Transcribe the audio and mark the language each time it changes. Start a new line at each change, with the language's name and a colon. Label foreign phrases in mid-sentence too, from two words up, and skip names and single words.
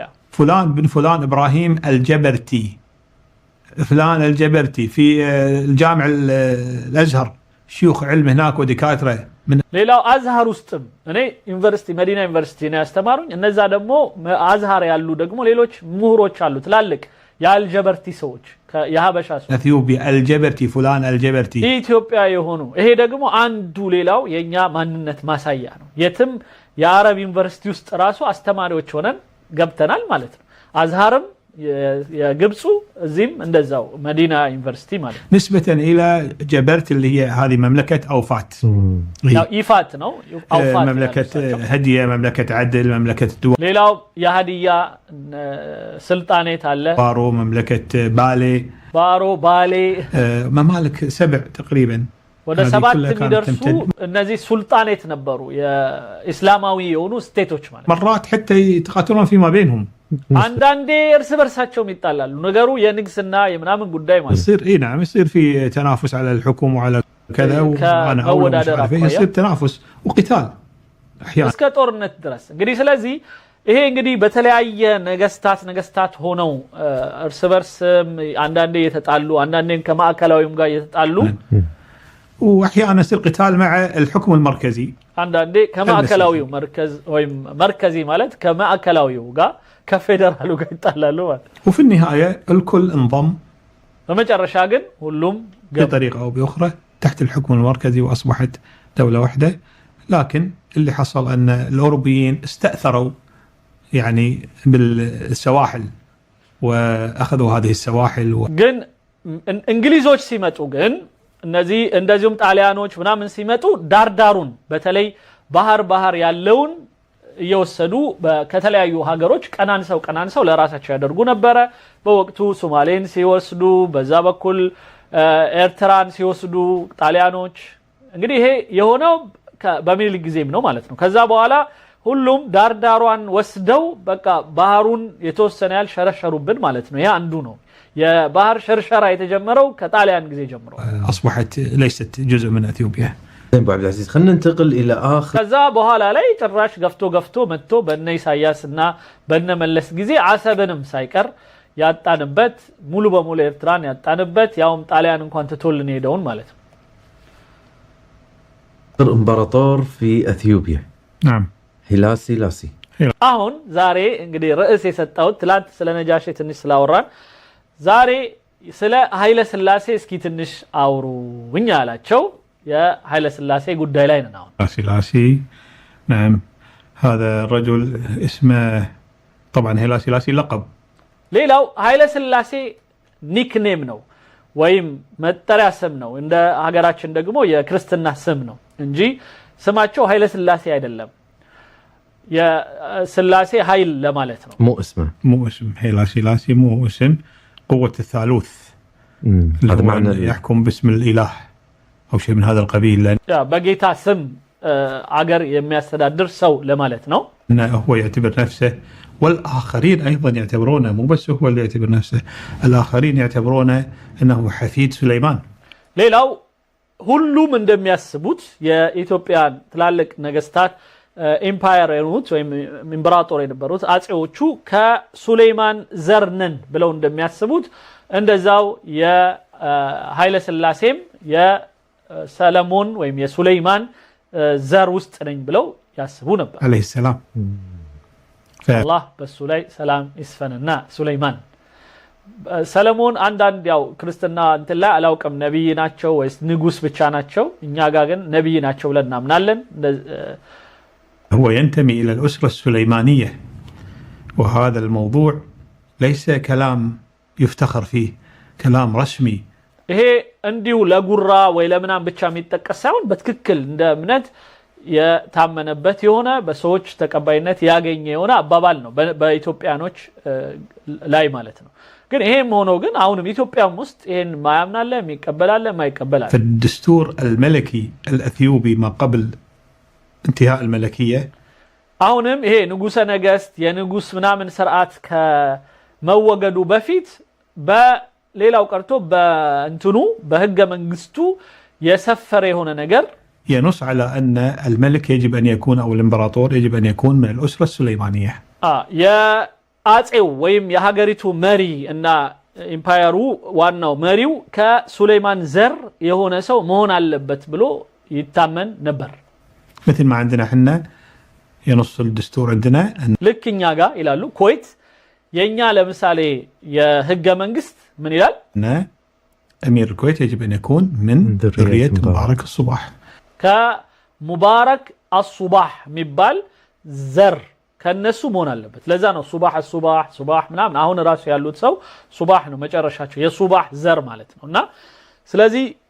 Arabic: فلان بن فلان ابراهيم الجبرتي فلان الجبرتي في الجامع الازهر شيوخ علم هناك ودكاتره من
Amharic: ሌላው አዝሃር ውስጥም እኔ ዩኒቨርሲቲ መዲና ዩኒቨርሲቲ ነው ያስተማሩኝ እነዛ ደግሞ አዝሃር ያሉ ደግሞ ሌሎች ምሁሮች አሉ ትላልቅ የአልጀበርቲ ሰዎች የሀበሻ ሰዎች
Arabic: اثيوبيا الجبرتي فلان الجبرتي
Amharic: ኢትዮጵያ የሆኑ ይሄ ደግሞ አንዱ ሌላው የኛ ማንነት ማሳያ ነው የትም የአረብ ዩኒቨርሲቲ ውስጥ ራሱ አስተማሪዎች ሆነን ገብተናል ማለት ነው አዝሃርም የግብፁ እዚህም እንደዛው መዲና ዩኒቨርሲቲ ማለት
Arabic: نسبه الى جبرت اللي هي هذه مملكه اوفات
Amharic: ይፋት ነው
Arabic: اوفات مملكه هديه مملكه عدل مملكه دول
Amharic: ሌላው የሃዲያ ስልጣኔት አለ
Arabic: بارو مملكه ባሌ ممالك 7 تقريبا
Amharic: ወደ 7 የሚደርሱ እነዚህ ሱልጣኔት ነበሩ የእስላማዊ የሆኑ ስቴቶች ማለት
Arabic: مرات حتى يتقاتلون فيما بينهم
Amharic: አንዳንዴ እርስ በርሳቸው ይጣላሉ ነገሩ የንግስና የምናምን ጉዳይ ማለት
Arabic: يصير نعم يصير في تنافس على الحكم وعلى كذا وانا اول يصير تنافس وقتال احيانا
Amharic: እስከ ጦርነት ድረስ እንግዲህ ስለዚህ ይሄ እንግዲህ በተለያየ ነገስታት ሆነው እርስ በርስ አንዳንዴ የተጣሉ አንዳንዴም ከማዕከላዊም ጋር የተጣሉ
Arabic: واحيانا يصير قتال مع الحكم المركزي
Amharic: አንዳንዴ ከማዕከላዊው مركزي ማለት ከማዕከላዊው ጋር ከፌደራሉ ጋር ይጣላሉ ማለት
Arabic: وفي النهايه الكل انضم
Amharic: በመጨረሻ ግን ሁሉም
Arabic: بطريقه او باخرى تحت الحكم المركزي واصبحت دوله واحده لكن اللي حصل ان الاوروبيين استاثروا يعني بالسواحل واخذوا هذه السواحل
Amharic: ግን እንግሊዞች ሲመጡ ግን እነዚህ እንደዚሁም ጣሊያኖች ምናምን ሲመጡ ዳርዳሩን በተለይ ባህር ያለውን እየወሰዱ ከተለያዩ ሀገሮች ቀናንሰው ለራሳቸው ያደርጉ ነበር በወቅቱ ሶማሌን ሲወስዱ በዛ በኩል ኤርትራን ሲወስዱ ጣሊያኖች እንግዲህ ይሄ የሆነው በሚኒሊክ ጊዜም ነው ማለት ነው ከዛ በኋላ ሁሉም ዳርዳሯን ወስደው በቃ ባህሩን የተወሰነ ያል ሸረሸሩብን ማለት ነው ያ አንዱ ነው የባህር ሸርሸራ የተጀመረው ከጣሊያን ጊዜ ጀምሮ
Arabic: اصبحت ليست جزء من اثيوبيا ابو عبد العزيز خلينا ننتقل الى اخر
Amharic: ከዛ በኋላ ላይ ጭራሽ ገፍቶ መጥቶ በእነ ኢሳያስና በእነ መለስ ጊዜ አሰብንም ሳይቀር ያጣንበት ሙሉ በሙሉ ኤርትራን ያጣንበት ያውም ጣሊያን እንኳን ተቶልን ሄደውን ማለት ነው
Arabic: امبراطور في اثيوبيا نعم هيلاسي
Amharic: አሁን ዛሬ እንግዲህ ርዕስ የሰጣው ትላንት ስለ ነጃሺ ትንሽ ስላወራን ዛሬ ስለ ኃይለ ሥላሴ እስኪ ትንሽ አውሩኝ አላቸው የኃይለ ሥላሴ ጉዳይ ላይ ነው
Arabic: سلاسي نعم هذا الرجل اسمه طبعا هيلاسي لقب
Amharic: ሌላው ኃይለ ሥላሴ ኒክኔም ነው ወይም መጠሪያ ስም ነው እንደ ሀገራችን ደግሞ የክርስትና ስም ነው እንጂ ስማቸው ኃይለ ሥላሴ አይደለም የሥላሴ ኃይል ለማለት ነው
Arabic: مو اسم هيلاسي مو اسم قوة الثالوث هذا معنى يحكم باسم الإله أو شيء من هذا القبيل، لأن بقيتا سم عقر يميستدادر سو لمالتنا هو يعتبر نفسه والآخرين أيضا يعتبرونه، مو بس هو اللي يعتبر نفسه، الآخرين يعتبرونه أنه حفيد سليمان.
Amharic: ሌላው ሁሉም እንደሚያስቡት የኢትዮጵያን ትላልቅ ነገስታት ኤምፓየር የሆኑት ወይም ኢምፕራጦር የነበሩት አጼዎቹ ከሱሌይማን ዘርነን ብለው እንደሚያስቡት እንደዛው የኃይለ ሥላሴም የሰለሞን ወይም የሱሌይማን ዘር ውስጥ ነኝ ብለው ያስቡ ነበር።
Arabic: عليه السلام
Amharic: አላህ በሱ ላይ ሰላም ይስፈንና ሱሌይማን ሰለሞን አንዳንድ ያው ክርስትና እንትን ላይ አላውቅም ነብይ ናቸው ወይስ ንጉስ ብቻ ናቸው፣ እኛ ጋር ግን ነብይ ናቸው ብለን እናምናለን።
Arabic: هو ينتمي إلى الأسرة السليمانية، وهذا الموضوع ليس كلام يفتخر فيه، كلام رسمي.
Amharic: ይሄ እንዲሁ ለጉራ ወይ ለምናም ብቻ የሚጠቀስ ሳይሆን በትክክል እንደ እምነት የታመነበት የሆነ በሰዎች ተቀባይነት ያገኘ የሆነ አባባል ነው በኢትዮጵያኖች ላይ ማለት ነው። ግን ይሄም ሆኖ ግን አሁንም ኢትዮጵያም ውስጥ ይሄን ማያምናለ የሚቀበላለ ማይቀበላለ
Arabic: في الدستور الملكي الأثيوبي ما قبل انتهاء الملكية
Amharic: አሁንም ይሄ ንጉሰ ነገስት የንጉስ ምናምን ስርዓት ከመወገዱ በፊት በሌላው ቀርቶ በእንትኑ በህገ መንግስቱ የሰፈረ የሆነ ነገር
Arabic: ينص على أن الملك يجب أن يكون أو الإمبراطور يجب أن يكون من الأسرة السليمانية.
Amharic: يا አጼው ወይም የሀገሪቱ መሪ እና ኢምፓየሩ ዋናው መሪው ከሱሌይማን ዘር የሆነ ሰው መሆን አለበት ብሎ ይታመን ነበር።
Arabic: مثل ما عندنا احنا ينص الدستور عندنا
Amharic: ልክኛ ጋር ይላሉ ኮይት የኛ ለምሳሌ የህገ መንግስት ምን ይላል?
Arabic: أمير الكويت يجب أن يكون من ذرية مبارك الصباح
Amharic: كمبارك الصباح የሚባል ዘር ከነሱ መሆን አለበት። ለዛ ነው ሱባህ ምናምን አሁን ራሱ ያሉት ሰው ሱባህ ነው መጨረሻቸው የሱባህ ዘር ማለት ነውና ስለዚህ